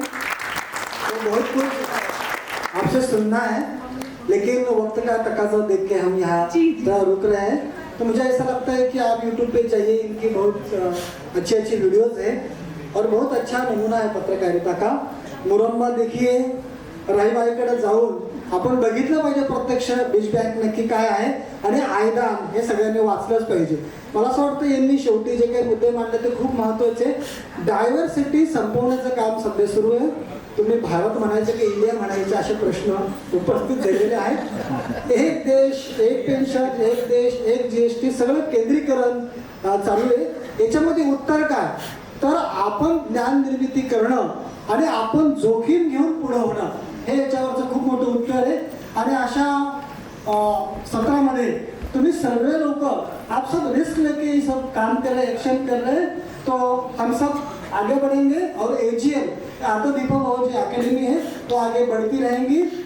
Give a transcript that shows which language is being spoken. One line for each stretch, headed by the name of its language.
Hindi: तो बहुत कुछ आपसे सुनना है, लेकिन वक्त का तकाजा देख के हम यहाँ रुक रहे हैं। तो मुझे ऐसा लगता है कि आप YouTube पे जाइए, इनकी बहुत अच्छी अच्छी वीडियोस हैं और बहुत अच्छा नमूना आहे पत्रकारिता का।
Marathi: मुरंबा देखिए, राहीबाईकडे जाऊन आपण बघितलं पाहिजे प्रत्यक्ष बीज बँक नक्की काय आहे आणि आयदान हे सगळ्यांनी वाचलंच पाहिजे। मला असं वाटतं यांनी शेवटी जे काही मुद्दे मांडले ते खूप महत्त्वाचे। डायव्हर्सिटी संपवण्याचं काम सध्या सुरू आहे। तुम्ही भारत म्हणायचं की इंडिया म्हणायचं असे प्रश्न उपस्थित झालेले आहेत। एक देश एक पेन्शन, एक देश एक GST, सगळं केंद्रीकरण चालू आहे। याच्यामध्ये उत्तर काय? तर आपण ज्ञान निर्मिती करणं आणि आपण जोखीम घेऊन पुढे होणं, हे याच्यावरचं खूप मोठं उत्तर आहे। आणि अशा सत्रामध्ये तुम्ही सर्व
Hindi: लोग आप सब रिस्क लेके ये सब काम कर रहे हैं, एक्शन कर रहे हैं, तो हम सब आगे बढ़ेंगे। और AGM आत्मदीपक अकेडमी है तो आगे बढ़ती रहेंगी।